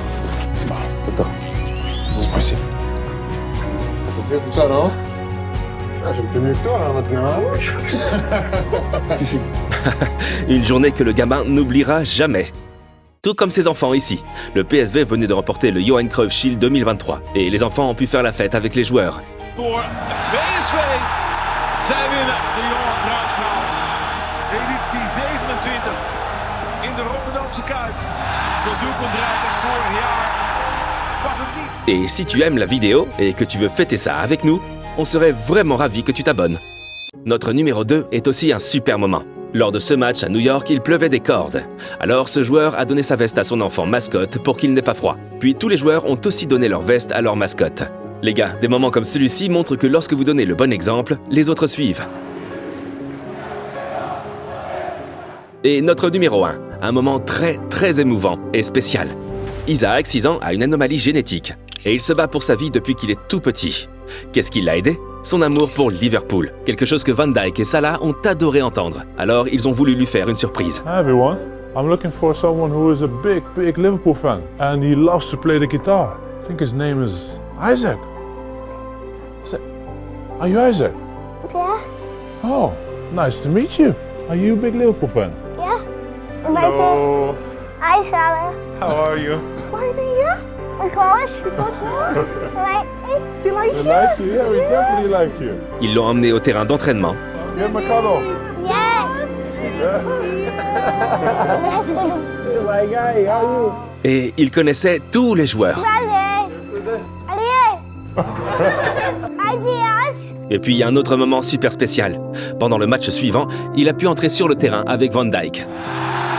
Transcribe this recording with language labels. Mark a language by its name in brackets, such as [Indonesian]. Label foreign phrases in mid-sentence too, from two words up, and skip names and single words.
[French] C'est possible. C'est comme ça, non? Ah, je me fais mieux que toi, là, maintenant. Une journée que le gamin n'oubliera jamais. Tout comme ses enfants ici. Le PSV venait de remporter le Johan Cruyff Shield 2023 et les enfants ont pu faire la fête avec les joueurs. [Dutch] Voor PSV. Zij winnen de Johan Cruijffschaal. Editie 27 in de Rotterdamse Kuip. Dat doelpunt draait als vorig jaar. Was het niet. [French] Et si tu aimes la vidéo et que tu veux fêter ça avec nous, on serait vraiment ravis que tu t'abonnes. Notre numéro 2 est aussi un super moment. Lors de ce match à New York, il pleuvait des cordes. Alors ce joueur a donné sa veste à son enfant mascotte pour qu'il n'ait pas froid. Puis tous les joueurs ont aussi donné leur veste à leur mascotte. Les gars, des moments comme celui-ci montrent que lorsque vous donnez le bon exemple, les autres suivent. Et notre numéro 1, un moment très émouvant et spécial. Isaac, 6 ans, a une anomalie génétique et il se bat pour sa vie depuis qu'il est tout petit. Qu'est-ce qui l'a aidé? Son amour pour Liverpool, quelque chose que Van Dijk et Salah ont adoré entendre. Alors ils ont voulu lui faire une surprise. [English] Hi everyone, I'm looking for someone who is a big Liverpool fan and he loves to play the guitar. I think his name is Isaac. Are you Isaac? Yeah. Oh, nice to meet you. Are you a big Liverpool fan? Yeah. Hello. Hi, Sarah. How are you? Why do you? Because what? like They like We like you, yeah, we definitely like you. [French] Ils l'ont emmené au terrain d'entraînement. [English] Give him a cuddle. My guy, how are you? [French] Et il connaissait tous les joueurs. Et puis il y a un autre moment super spécial. Pendant le match suivant, il a pu entrer sur le terrain avec Van Dijk.